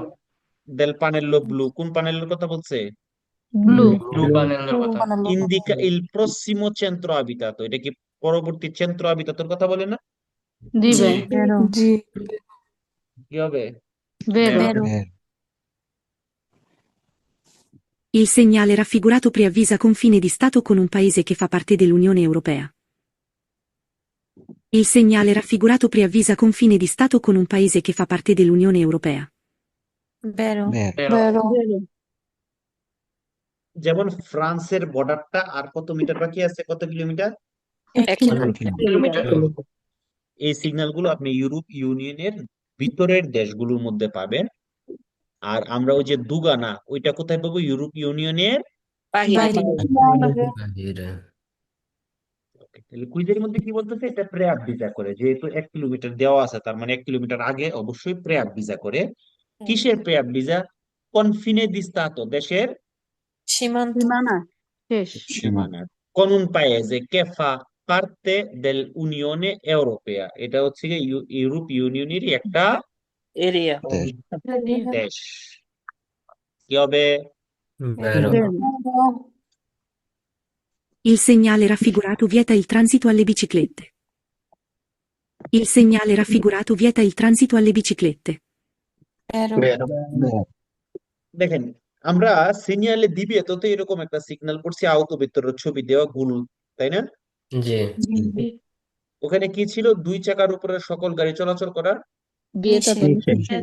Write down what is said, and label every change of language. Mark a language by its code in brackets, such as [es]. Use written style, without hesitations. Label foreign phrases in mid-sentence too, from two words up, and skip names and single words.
[it] del pannello blu. [bn] কোন পানেল্লোর কথা বলছে? ব্লু। [en] blue panel [bn] কথা [it] indica il prossimo centro abitato. [bn] এটা কি পরবর্তী [it] centro abitato [bn] কথা বলে না? দিবে। জি কি হবে? বেরো। বেরো। [it] Il segnale raffigurato preavvisa confine di Stato con un paese che fa parte dell'Unione Europea. Il segnale raffigurato preavvisa confine di Stato con un paese che fa parte dell'Unione Europea. [bn] বেরো বেরো যেমন ফ্রান্সের বর্ডারটা আর কত মিটার বাকি আছে, কত কিলোমিটার? 1 কিলোমিটার এই সিগন্যাল গুলো আপনি ইউরোপ ইউনিয়নের ভিতরের দেশগুলোর মধ্যে পাবেন। আর আমরা ওই যে দুগানা, ওইটা কোথায় পাবো? ইউরোপ ইউনিয়নের বাইরে বাহিরে তাহলে কুইজের মধ্যে কি বলতেছে? এটা প্রেয়ার ভিসা করে, যেহেতু 1 কিলোমিটার দেওয়া আছে, তার মানে 1 কিলোমিটার আগে অবশ্যই প্রেয়ার ভিসা করে। কিসের প্রেয়ার ভিসা? [it] confine di Stato, [bn] দেশের সীমান্ত সীমানা শেষ। [it] সীমানা। con un paese che fa parte dell'Unione Europea, [bn] এটা হচ্ছে গিয়ে ইউরোপ ইউনিয়নেরই একটা এরিয়া দেশ। কি হবে? বেরো বেরো। [it] Il segnale raffigurato vieta il transito alle biciclette. Il segnale raffigurato vieta il transito alle biciclette. [bn] বেরো দেখেন, আমরা সিগন্যালে দিবি তো এরকম একটা সিগন্যাল করছি, আহত ভিতরের ছবি দেওয়া গুল, তাই না? জি ওখানে কি ছিল? 2 চাকার উপরে সকল গাড়ি চলাচল করা বিয়েটা তো নিষেধ।